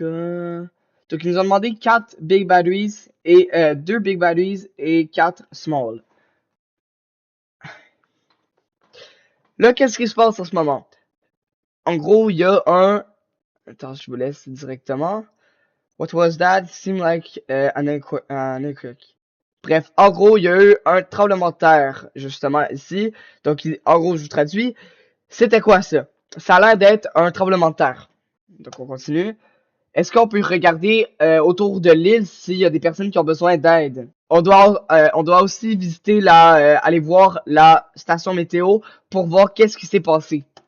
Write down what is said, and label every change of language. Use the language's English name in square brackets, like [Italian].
[French] donc, ils nous ont demandé 4 [English] big batteries [French] et 2 big batteries et 4 [English] small. [French] Là, qu'est-ce qui se passe en ce moment? En gros, il y a un... Attends, je vous laisse directement. [English] What was that? Seemed like an earthquake. [French] Bref, en gros, il y a eu un tremblement de terre, justement, ici. Donc, en gros, je vous traduis. C'était quoi ça? Ça a l'air d'être un tremblement de terre. Donc, on continue. Est-ce qu'on peut regarder autour de l'île s'il y a des personnes qui ont besoin d'aide? On doit aussi visiter aller voir la station météo pour voir qu'est-ce qui s'est passé.